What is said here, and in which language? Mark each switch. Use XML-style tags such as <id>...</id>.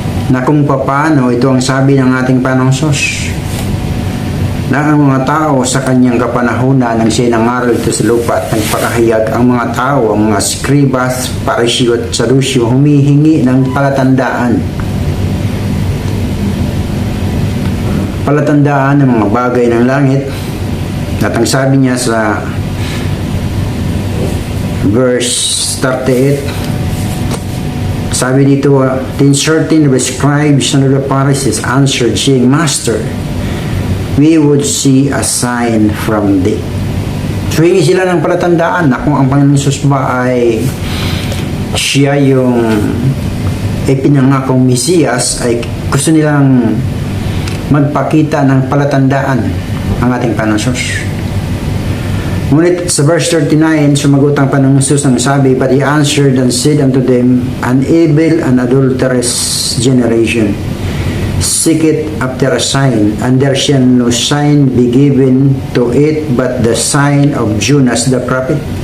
<tl>na kung paano ito ang sabi ng ating Panginoong Hesus, na ang mga tao sa kanyang kapanahunan nang siya nangaral ito sa lupa at nagpakahayag, ang mga tao, ang mga scribas, parisyo at sadusyo, humihingi ng palatandaan ng mga bagay ng langit. At ang sabi niya sa verse 38, sabi dito,</tl> <en>then certain of the scribes and of the Pharisees answered, saying, Master, we would see a sign from thee.</en> <tl>So hingi sila ng palatandaan na kung ang Panginoon Hesus ba ay siya yung ipinangakong Mesiyas, ay gusto nilang magpakita ng palatandaan ang ating Panginoon Hesus. Ngunit sa verse 39, sumagot ang Panginoon Hesus ng sabi,</tl> <en>but he answered and said unto them, an evil and adulterous generation seeketh after a sign, and there shall no sign be given to it but the sign of Jonas the prophet.</en>